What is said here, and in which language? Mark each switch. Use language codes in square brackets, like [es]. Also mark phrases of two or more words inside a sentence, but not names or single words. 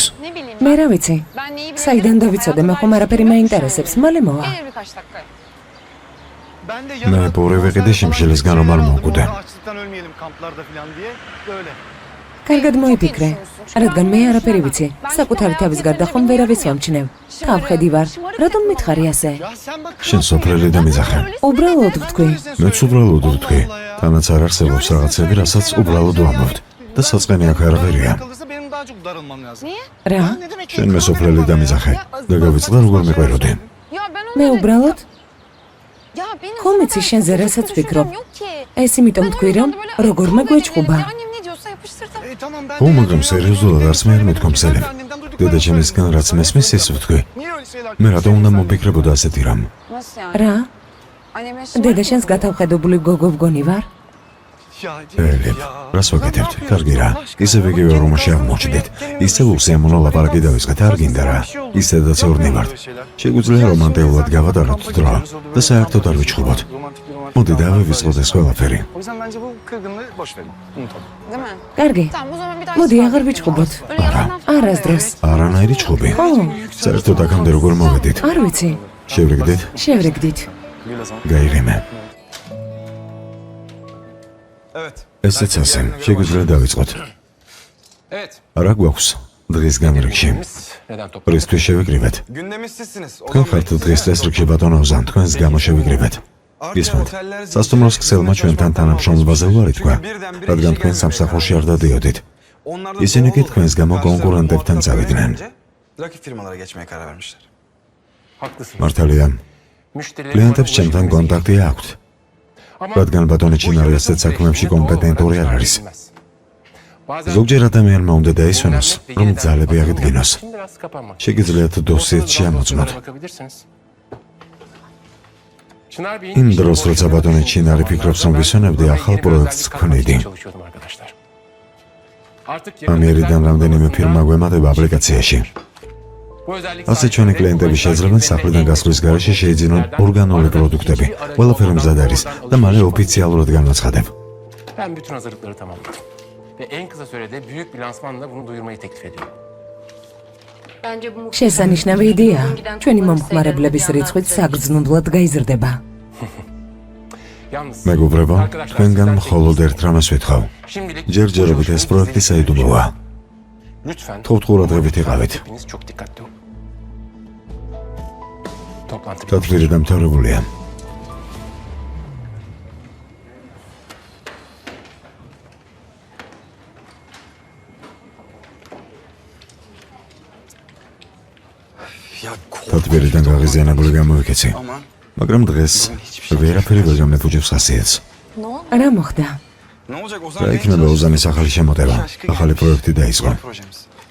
[tr] Ne bileyim [ka] მე რა ვიცი? [tr] ben neyi [ka] საიდან დავიცოდე, მე ხომ არაფერი მაინტერესებს, მალე მოვა. [tr] Gelir birkaç dakika. [ka] მე პორე ვეყიდე შიმშილისგან რომ არ მოვკვდე. [tr] Açlıktan ölmeyelim kamplarda falan diye. Böyle. [ka] კარგად მოიფიქრე, რადგან მე არაფერი ვიცი. საკუთარი თავის გარდა ხომ ვერავის ვამჩნევ. თავხედი ვარ. რატომ მითხარი ასე? [tr] Ya sen bak. [ka] შენ სოფრელი და მიზახე. უბრალოდ ვთქვი. მეც უბრალოდ ვთქვი. თანაც არ არსებობს რაღაცები, რასაც უბრალოდ ვამბობთ. და საწყენი აქ არაფერია. [tr] Kalırsa benim daha çok darılmam lazım. [ka] რა? [tr] Ne demek? [ka] შენ მე სოფრელი და მიზახე. და გავიწყდა როგორ მიყვეროდი. [tr] Ya ben [ka] მე [tr] onları... [ka] უბრალოდ [tr] Ya benim [ka] ხომ [tr] zaten [ka] იცი შენზე [tr] çok [ka] რასაც [tr] düşüncem [ka] ვფიქრობ. [tr] yok ki. [ka] ეს იმიტომ [tr] Ben o [ka] თქვი [tr] yüzden [ka] რომ [tr] de böyle [ka] როგორმე [tr] kabul [ka] გვეჭხუბა. [tr] edelim. Annem ne diyorsa yapıştırdım. Tamam ben. [ka] ხო, მაგრამ სერიოზულად არც მე არ მეთქვამსელი. დედა ჩემისგან რაც მესმის ის ვთქვი. [tr] Niye öyle şeyler? [ka] მე რატომ უნდა მომფიქრებოდა ასეთი რამ? [tr] Nasıl yani? [ka] რა? [tr] Annem eşim [ka] დედა შენს გათავხედებული გოგო ვგონი ვარ? ელი, რას ვაკეთებთ? კარგი რა. ისევე იგივე რომაში აღმოჩნდით. ისეულ სიამოვნო ლაპარაკი დავისხეთ, არ გინდა რა. ისედაც ორნი ვართ. შეგვიძლია რომანტიულად გავატაროთ დრო და საერთოდ არ ვიჩხუბოთ. მოდი დავივიწყოთ ეს ყველაფერი. [tr] O yüzden bence bu kırgınlığı boş verin. Unutalım. değil mi? [ka] კარგი. [tr] Tamam o zaman bir daha [ka] მოდი [tr] hiç [ka] აღარ ვიჩხუბოთ. [tr] Öyle yalandan falan [ka] არასდროს. არანაირი ჩხუბი. ხო, საერთოდ აქამდე როგორ მოვედით? არ ვიცი. შევრიგდით? შევრიგდით. გაიღიმე. Evet. ესეც ასე. შეგვიძლია დავიწყოთ. რა გვაქვს დღის განრიგში? პრესთვის შევიკრიბეთ. [tr] Gündemimiz sizsiniz. [ka] თქვენ ხართ დღის წესრიგში ბატონო ოზან, თქვენს გამო შევიკრიბეთ. ისმენთ. სასტუმროს ქსელმა ჩვენთან თანამშრომლობაზე უარი თქვა, რადგან თქვენ სამსახურში არ დადიოდით. ისინი კი თქვენს გამო კონკურენტებთან წავიდნენ. [tr] Rakip firmalara geçmeye karar vermişler. [ka] მართალია, კლიენტებს ჩემთან კონტაქტი აქვთ, რადგან ბატონი ჩინარი ასეთ საქმეებში კომპეტენტური არ არის. ზოგჯერ ადამიანმა უნდა დაისვენოს, რომ ძალები აღიდგინოს. შეგიძლიათ დოსიეტში შემოწმოთ. იმ დროს, როცა ბატონი ჩინარი ფიქრობს, რომ ვისვენებდი ახალ პროექტს ქმნიდი. ამერიდან რამდენიმე ფირმა გვემატება აპლიკაციაში. ასე ჩვენი კლიენტები შეძლებენ სახლიდან გასვლის გარეშე შეიძინონ ორგანული პროდუქტები. ყველაფერი მზად არის და მალე ოფიციალურად განაცხადებ. [tr] Ben bütün hazırlıkları tamamladım. Ve en kısa sürede büyük bir lansmanla bunu duyurmayı teklif ediyorum. [ka] შესანიშნავი იდეაა. ჩვენი მომხმარებლების რიცხვიც საგრძნობლად გაიზრდება. [tr] Yalnız [ka] მეგობრებო, თქვენგან მხოლოდ ერთ რამას ვეთხოვ. [tr] şimdilik [ka] ჯერჯერობით ეს პროექტი საიდუმლოა. [tr] lütfen [ka] თოვთ ყურადღებით იყავით. [tr] hepiniz çok dikkatli olun. Toplantı [ka] დათვლილი დამთავრებულია. [tr] Ya [ka] დათვლიდან გაღიზიანებული გამოვიქეცი. [tr] ama [ka] მაგრამ დღეს ვერაფერი ვერ გამეფუძებს ხასიათს. [tr] Ne oldu? [ka] რა მოხდა? [tr] ne olacak Ozan? [ka] რა იქნება ოზანის ახალი შემოტევა? ახალი პროექტი დაიწყო. [tr] Yeni projemiz.